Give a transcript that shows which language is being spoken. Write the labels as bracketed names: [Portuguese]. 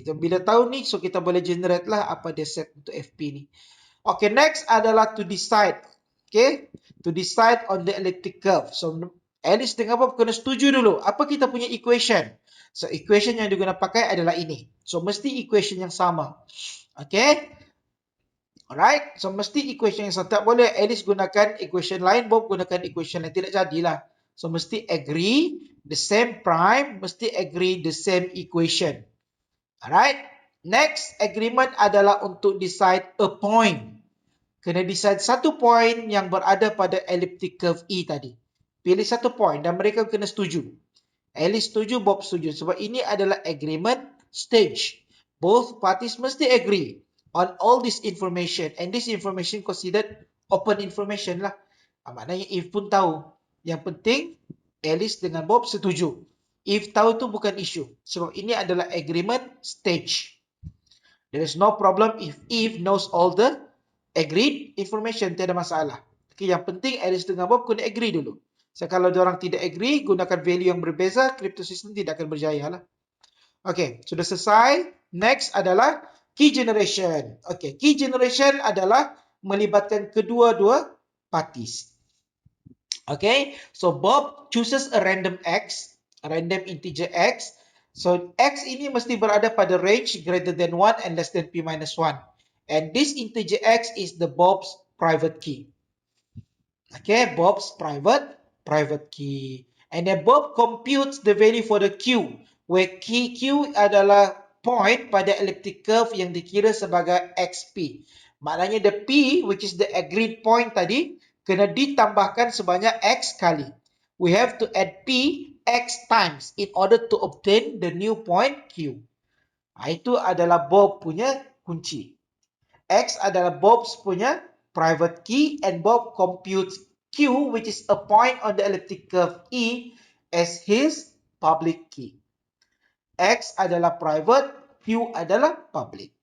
[Malay] So, bila tahu ni, so kita boleh generate lah apa dia set untuk FP ni. [English] Okay, next adalah to decide. Okay, to decide on the elliptic curve. [Malay] So, Alice dengan Bob kena setuju dulu. Apa kita punya equation? So, equation yang diguna pakai adalah ini. So, mesti equation yang sama. Okay. Alright, so mesti equation yang sama. Tak boleh Alice gunakan equation lain, Bob gunakan equation lain. Tidak jadilah. [English] So, mesti agree the same prime, mesti agree the same equation. Alright, next agreement adalah untuk decide a point. [Malay] Kena decide satu point yang berada pada elliptic curve E tadi. Pilih satu point dan mereka kena setuju. Alice setuju, Bob setuju. Sebab ini adalah agreement stage. [English] Both parties mesti agree on all this information. And this information considered open information lah. [Malay] Maknanya if pun tahu. Yang penting Alice dengan Bob setuju. If tahu tu bukan isu. Sebab ini adalah agreement stage. [English] There is no problem if Eve knows all the agreed information. [Malay] Tiada masalah. Okay, yang penting Alice dengan Bob kena agree dulu. So, kalau diorang tidak agree, gunakan value yang berbeza, kriptosistem tidak akan berjaya lah. Okay, sudah selesai. [English] Next adalah key generation. [Malay] Okay, key generation adalah melibatkan kedua-dua parties. [English] Okay, so Bob chooses a random X, a random integer X. So, X [Malay] ini mesti berada pada [English] range greater than 1 and less than P minus 1. And this integer X is the Bob's private key. Okay, Bob's private key. And then Bob computes the value for the Q, where key Q [Malay] adalah point pada elliptic curve yang dikira sebagai XP. [English] Maknanya the P, which is the agreed point tadi, [Malay] kena ditambahkan sebanyak X kali. [English] We have to add P X times in order to obtain the new point Q. [Malay] Itu adalah Bob punya kunci. [English] X adalah Bob's punya private key and Bob computes Q, which is a point on the elliptic curve E, as his public key. [Malay] X adalah private, Q adalah public.